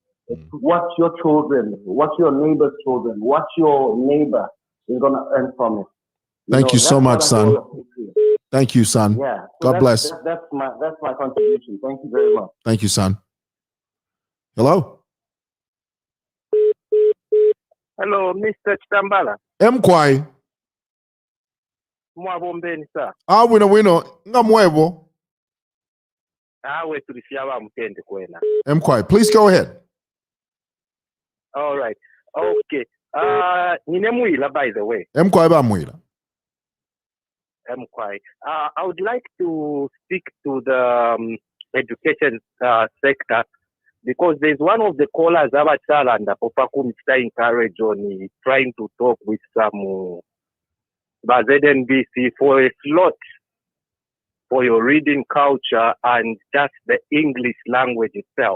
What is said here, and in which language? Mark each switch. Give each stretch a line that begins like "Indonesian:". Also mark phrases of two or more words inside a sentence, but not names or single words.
English: It's what your children, what your neighbor's children, what your neighbor is going to earn from it. Thank you so much, son. Thank you, son. Yeah. So God bless. That's my contribution. Thank you very much. Thank you, son. Hello? Hello, Mr. Chitambala.
Bemba: Mkwai. Mwabombeni sir. Wino. Nga Mwewa. Mkwai,
English: please go ahead. All right. Okay. Nine Mwila, by the way.
Bemba: Mkwai ba Mwila. Mkwai.
English: I would like to speak to the education sector because there's one of the callers, Abachala and Popakum, encourage on trying to talk with some ZNBC for a slot for your reading culture and just the English language itself.